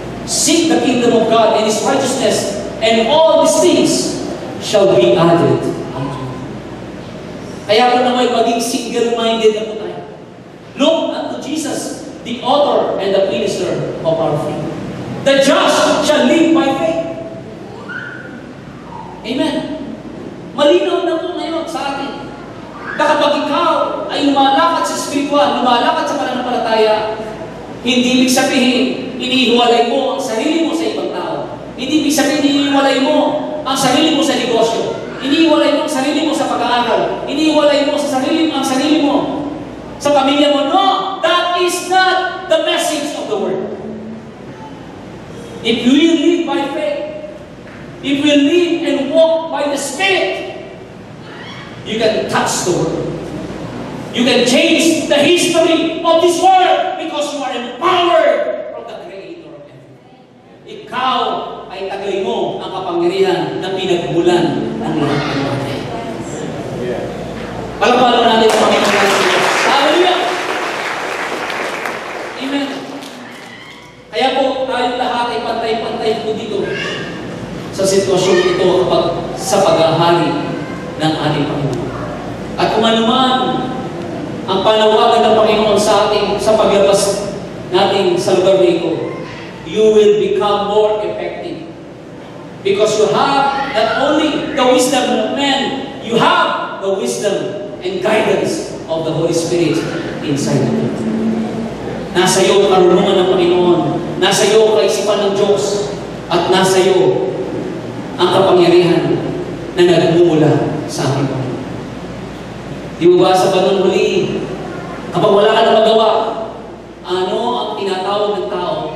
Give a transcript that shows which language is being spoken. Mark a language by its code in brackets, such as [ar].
[en] Seek the kingdom of God and His righteousness, and all these things shall be added unto you. [tl] Kaya po naman maging single-minded na po tayo. [en] Look unto Jesus, the author and the finisher of our faith. The just shall live by faith. Amen. [tl] Malinaw na po ngayon sa atin na kapag ikaw ay lumalakad sa spiritual, lumalakad sa pananampalataya, hindi ibig sabihin, inihiwalay mo ang sarili mo sa ibang tao. Hindi ibig sabihin, inihiwalay mo ang sarili mo sa negosyo. Inihiwalay mo ang sarili mo sa pag-aaral. Inihiwalay mo ang sarili mo sa pamilya mo. No! [en] That is not the message of the Word. If we live by faith, if we live and walk by the Spirit, you can touch the world. You can change the history of this world because you are empowered from the Creator of everything. [tl] Ikaw ay tagay mo ang kapangyarihan na pinagmulan ng lahat ng bagay. Palapalo natin ang Panginoon. Hallelujah! Amen. Kaya po tayong lahat ay pantay-pantay po dito sa sitwasyon ito kapag sa paghahari ng ating Panginoon. At kung ano man ang panawagan ng Panginoon sa ating sa paglabas natin sa lugar nito, [en] you will become more effective. Because you have not only the wisdom of man, you have the wisdom and guidance of the Holy Spirit inside of you. [tl] Nasa iyo ang karunungan ng Panginoon. Nasa iyo ang kaisipan ng Diyos. At nasa iyo ang kapangyarihan na nagmumula sa ating Panginoon. Di mo ba sa banong huli, kapag wala ka na magawa, ano ang tinatawag ng tao?